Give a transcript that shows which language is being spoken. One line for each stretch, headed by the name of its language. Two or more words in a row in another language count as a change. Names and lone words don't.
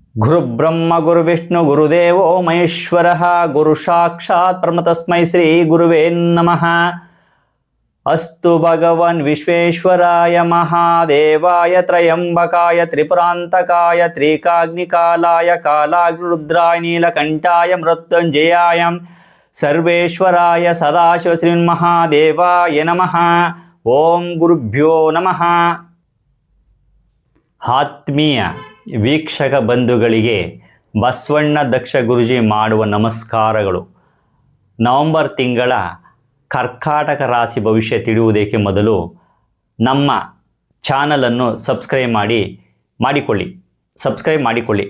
Sanskrit: ಗುರುಬ್ರಹ್ಮ ಗುರುವಿಷ್ಣು ಗುರುದೇವೋ ಮಹೇಶ್ವರಃ ಗುರು ಸಾಕ್ಷಾತ್ ಪರಮ ತಸ್ಮೈ ಶ್ರೀ ಗುರುವೇ ನಮಃ. ಅಸ್ತು ಭಗವನ್ ವಿಶ್ವೇಶ್ವರಾಯ ಮಹಾದೇವಾಯ ತ್ರಯಂಬಕಾಯ ತ್ರಿಪುರಾಂತಕಾಯ ತ್ರಿಕಾಗ್ನಿಕಾಲಾಯ ಕಾಲಾಗ್ನಿರುದ್ರಾಯ ನೀಲಕಂಠಾಯ ಮೃತ್ಯುಂಜಯಾಯ ಸರ್ವೇಶ್ವರಾಯ ಸದಾಶಿವ ಶ್ರೀಮನ್ಮಹಾದೇವಾಯ ನಮಃ. ಓಂ ಗುರುಭ್ಯೋ ನಮಃ.
Kannada: ಆತ್ಮೀಯ ವೀಕ್ಷಕ ಬಂಧುಗಳಿಗೆ ಬಸವಣ್ಣ ದಕ್ಷ ಗುರೂಜಿ ಮಾಡುವ ನಮಸ್ಕಾರಗಳು. ನವೆಂಬರ್ ತಿಂಗಳ ಕರ್ಕಾಟಕ ರಾಶಿ ಭವಿಷ್ಯ ತಿಳಿಯುವುದಕ್ಕೆ ಮೊದಲು ನಮ್ಮ ಚಾನಲನ್ನು ಸಬ್ಸ್ಕ್ರೈಬ್ ಮಾಡಿಕೊಳ್ಳಿ.